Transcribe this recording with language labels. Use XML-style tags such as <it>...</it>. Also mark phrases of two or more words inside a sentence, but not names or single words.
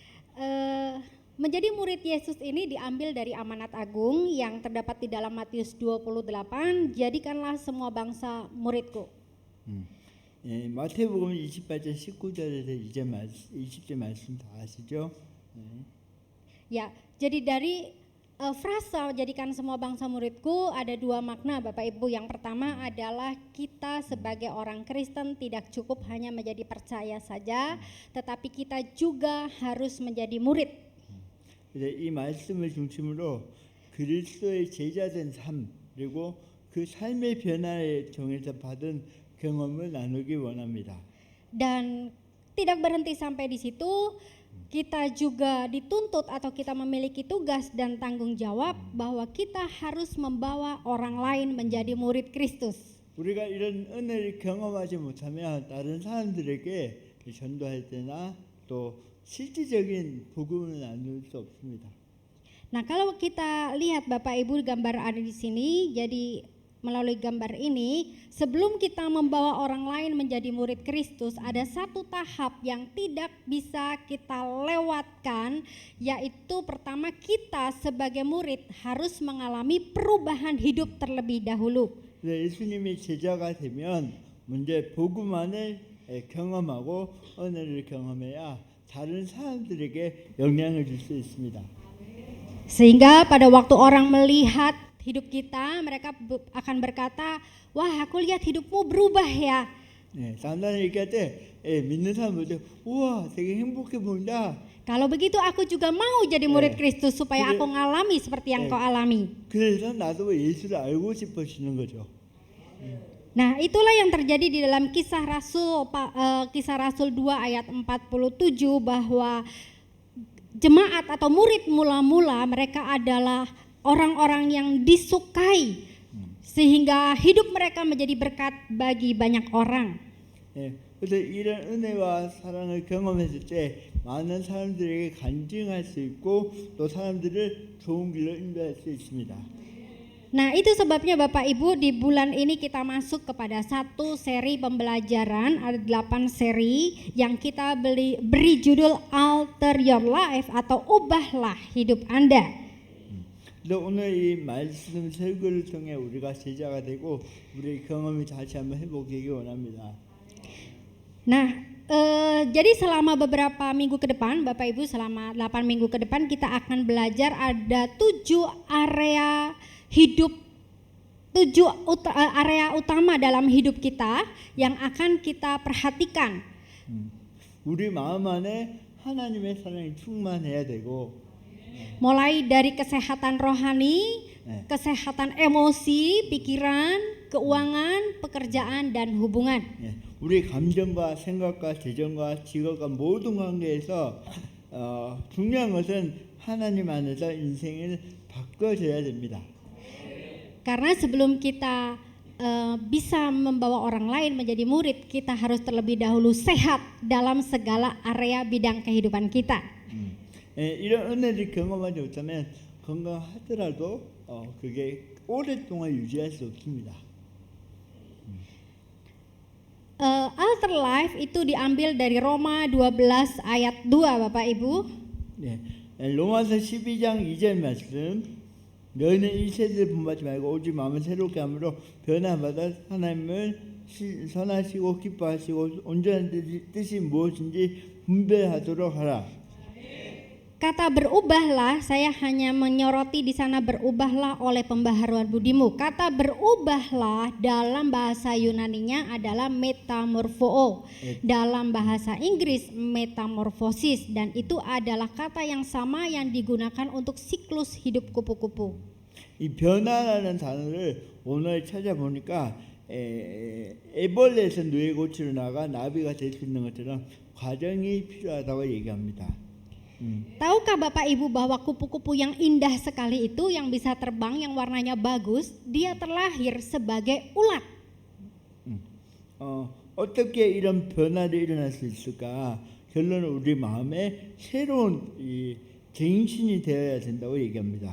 <id>Menjadi murid Yesus ini diambil dari amanat agung yang terdapat di dalam Matius 28, jadikanlah semua bangsa muridku.</id> <ko>예, 마태복음 28장 19절에서 20절 말씀 다 아시죠?</ko> <id>Ya, jadi dari frasa jadikan semua bangsa muridku ada dua makna Bapak Ibu. Yang pertama adalah kita sebagai orang Kristen tidak cukup hanya menjadi percaya saja, tetapi kita juga harus menjadi murid.</id> <ko>이 말씀을 중심으로 그리스도의 제자된 삶 그리고 그 삶의 변화의 통해서 받은 경험을 나누기 원합니다.</ko> <id>Dan tidak berhenti sampai di situ, kita juga dituntut atau kita memiliki tugas dan tanggung jawab bahwa kita harus membawa orang lain menjadi murid Kristus.</id> <ko>우리가 이런 은혜를 경험하지 못하면 다른 사람들에게 전도할 때나 또 실질적인 복음을 나눌 수 없습니다.</ko> <id>Nah, kalau kita lihat Bapak Ibu gambar ada di sini, jadi melalui gambar ini, sebelum kita membawa orang lain menjadi murid Kristus, ada satu tahap yang tidak bisa kita lewatkan, yaitu pertama kita sebagai murid harus mengalami perubahan hidup terlebih dahulu.</id> <ko>예수님이 제자가 되면 먼저 복음만을 경험하고 은혜를 경험해야 다른 사람들에게 영향을 줄 수 있습니다.</ko> <id>Sehingga pada waktu orang melihat hidup kita, mereka akan berkata, wah aku lihat hidupmu berubah ya.</id> <ko>네, 사람들이 얘기할 때 믿는 사람들 우와 되게 행복해 보인다.</ko> <id>Kalau begitu aku juga mau jadi murid Kristus supaya aku ngalami seperti yang kau alami.</id> <ko>그래서 나도 예수를 알고 싶어지는 거죠.</ko> <id>Nah, itulah yang terjadi di dalam Kisah Rasul 2 ayat 47 bahwa jemaat atau murid mula-mula mereka adalah orang-orang yang disukai sehingga hidup mereka menjadi berkat bagi banyak orang.</id> <ko>예, 그래서 이런 은혜와 사랑을 경험했을 때 많은 사람들에게 간증할 수 있고 또 사람들을 좋은 길로 인도할 수 있습니다.</ko> <id>Nah, itu sebabnya Bapak Ibu di bulan ini kita masuk kepada satu seri pembelajaran, ada 8 seri yang kita beri judul</id> <en>Alter Your Life</en> <id>atau ubahlah hidup Anda.</id> <ko>오늘 이 말씀 설교를 통해 우리가 제자가 되고 우리의 경험을 다시 한번 해보기 원합니다.</ko> <id>Nah, jadi selama beberapa minggu ke depan, Bapak Ibu selama 8 minggu ke depan kita akan belajar ada 7 area hidup, 7 area utama dalam hidup kita yang akan kita perhatikan.</id> <ko>우리 마음 안에 하나님의 사랑이 충만해야 되고</ko> <id>Mulai dari kesehatan rohani, kesehatan emosi, pikiran, keuangan, pekerjaan, dan hubungan.</id> <ko>우리 감정과 생각과 재정과 직업과 모든 관계에서 중요한 것은 하나님 안에서 인생을 바꿔줘야 됩니다.</ko> <id>Karena sebelum kita bisa membawa orang lain menjadi murid, kita harus terlebih dahulu sehat dalam segala area bidang kehidupan kita.</id> <ko>이런 은혜를 경험하지 못하면 건강하더라도 그게 오랫동안 유지할 수 없습니다.</ko> <en>Alter Life</en> <id>itu diambil dari Roma 12 ayat 2 Bapak Ibu.</id> <ko>네, 로마서 12장 2절 말씀 너희는 이 세대를 본받지 말고 오직 마음을 새롭게 함으로 변화받아 하나님을 선하시고 기뻐하시고 온전한 뜻이 무엇인지 분별하도록 하라.</ko> <id>Kata berubahlah, saya hanya menyoroti di sana berubahlah oleh pembaharuan budimu. Kata berubahlah dalam bahasa Yunaninya adalah metamorpho. Dalam bahasa Inggris metamorfosis, dan itu adalah kata yang sama yang digunakan untuk siklus hidup kupu-kupu.</id> <ko>이 변화라는 단어를 오늘 찾아보니까 애벌레에서 누에고치로 나가 나비가 될 수 있는 것처럼 과정이 필요하다고 얘기합니다.</ko> <id>Tahukah Bapak Ibu bahwa kupu-kupu yang indah sekali itu yang bisa terbang, yang warnanya bagus, dia terlahir sebagai ulat.</id> <ko>어떻게 이런 변화를 일어날 수 있을까? 결론은 우리 마음에 새로운 이 정신이 되어야 된다고 얘기합니다.</ko>